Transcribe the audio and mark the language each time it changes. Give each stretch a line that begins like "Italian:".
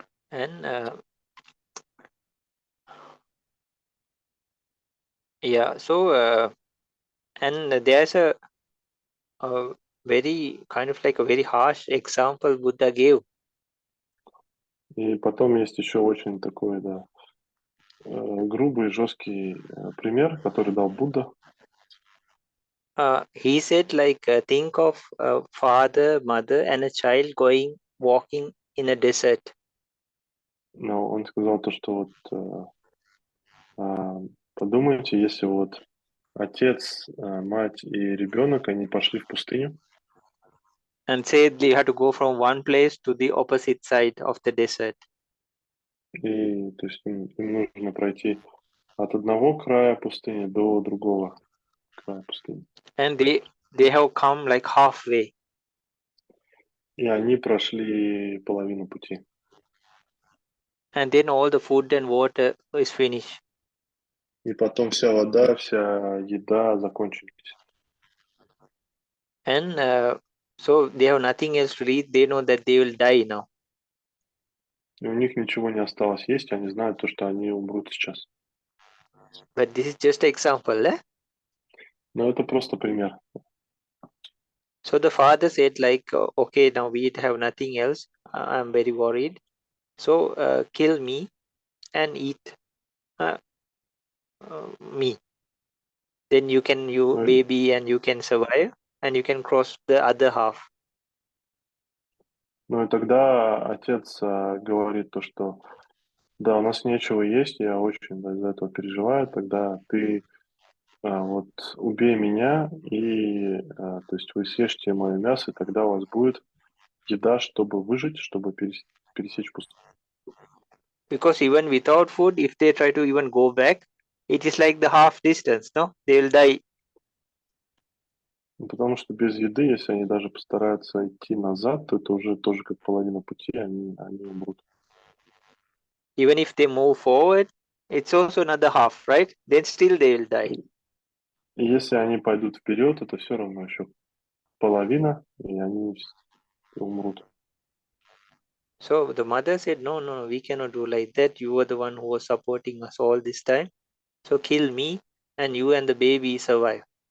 English: And yeah, so and there's a very kind of like a very harsh example Buddha gave.
Russian: И потом есть еще очень такой, да, грубый, жесткий пример, который дал Будда.
English: He said like think of a father, mother, and a child going walking in a desert.
Russian: Но он сказал то, что вот подумайте, если вот отец, мать и ребенок, они пошли в пустыню,
English: And said they had to go from one place to the opposite side of the desert.
Russian: и то есть им нужно пройти от одного края пустыни до другого края пустыни.
English: And they have come like halfway.
Russian: И они прошли половину пути.
English: And then all the food and water is finished.
Russian: И потом вся вода, вся еда закончились.
English: And so they have nothing else to eat. They know that they will die now.
Russian: И у них ничего не осталось есть, они знают то, что они умрут сейчас.
English: But this is just an example. Eh?
Russian: Но это просто пример.
English: So the father said like, okay, now we have nothing else. I'm very worried. So kill me and eat uh, me. Then you
Russian: Ну,
English: baby and you can survive and you can cross the other half.
Russian: ну и тогда отец говорит то, что да, у нас нечего есть, я очень из-за этого переживаю, тогда ты вот убей меня и то есть вы съешьте мое мясо, и тогда у вас будет еда, чтобы выжить, чтобы пересечь пустыню.
English: Because even without food, if they try to even go back, it is like the half distance, no? They will die.
Russian: Ну, потому что без еды, если они даже постараются идти назад, то это уже тоже как половина пути, они умрут.
English: Even if they move forward, it's also another half, right? Then still they will die.
Russian: И если они пойдут вперед, это все равно еще половина, и они умрут.
English: So the mother said, no, no, we cannot do like that. You were the one who was supporting us all this time. So kill me and you and the baby survive.